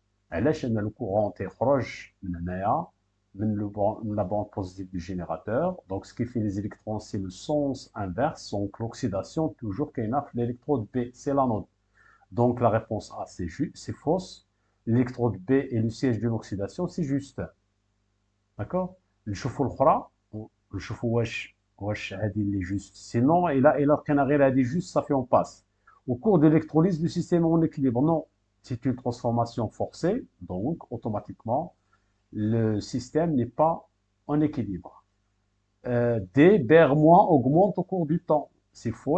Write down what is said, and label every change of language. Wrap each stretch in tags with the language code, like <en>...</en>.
<ar>علاش ان</ar> <fr>le courant</fr> <ar>تيخرج من هنايا من</ar> <fr>la borne positive du générateur. Donc ce qui fait les électrons, c'est le sens inverse, donc l'oxydation toujours</fr> <ar>كاينه في</ar> <fr>l'électrode B, c'est l'anode. Donc la réponse A, c'est fausse. L'électrode B est le siège de l'oxydation, c'est juste. D'accord.</fr> <ar>نشوفوا الاخرى نشوفوا واش هذه اللي</ar> <fr>juste. Sinon</fr> <ar>الا لقينا غير هذه</ar> <fr>juste, ça fait on passe. Au cours de l'électrolyse, le système est en équilibre. Non, c'est une transformation forcée, donc automatiquement le système n'est pas en équilibre. D, Br- augmente au cours du temps. C'est faux.</fr>